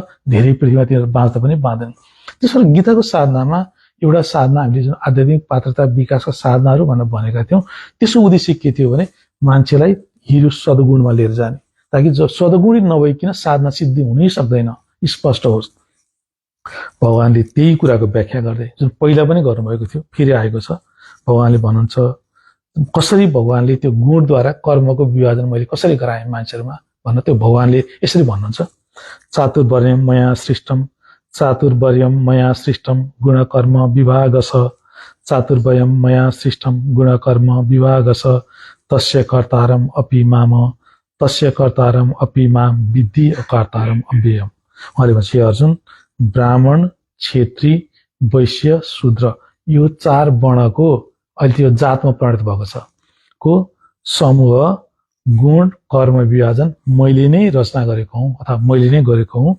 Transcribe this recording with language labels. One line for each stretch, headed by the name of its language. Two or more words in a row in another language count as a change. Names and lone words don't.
Nepali: धेरै पृथ्वीमा तिनीहरू बाँच्दा पनि बाँच्दैन। त्यसो गीताको साधनामा एउटा साधना हामीले जुन आध्यात्मिक पात्रता विकासका साधनाहरू भनेर भनेका थियौँ, त्यसको उद्देश्य के थियो भने मान्छेलाई हिरो सद्गुणमा लिएर जाने, ताकि जो सद्गुणी नभइकन साधना सिद्धि हुनै सक्दैन, स्पष्ट होस्। भगवानले त्यही कुराको व्याख्या गर्दै जुन पहिला पनि गर्नुभएको थियो फेरि आएको छ। भगवानले भन्नुहुन्छ कसरी भगवानले त्यो गुणद्वारा कर्मको विभाजन मैले कसरी गराएँ मान्छेहरूमा भन्न, त्यो भगवानले यसरी भन्नुहुन्छ,
Sanskrit: चातुर्वर्ण्यम मया सृष्टम, चातुर्वर्ण्यम मया सृष्टम गुणकर्म विभागस, चातुर्वर्ण्यम मया सृष्टम गुणकर्म विभागस, तस्य कर्तारम अपि माम, तस्य कर्तारम अपि माम विद्धि कर्तारम अव्ययम।
Nepali: उहाँले भन्छ अर्जुन, ब्राह्मण, क्षेत्री, वैश्य, शूद्र यो चार वर्णको अहिले त्यो जातमा परिणत भएको छ को समूह गुण कर्म विभाजन मैले नै रचना गरेको हुँ अथवा मैले नै गरेको हुँ।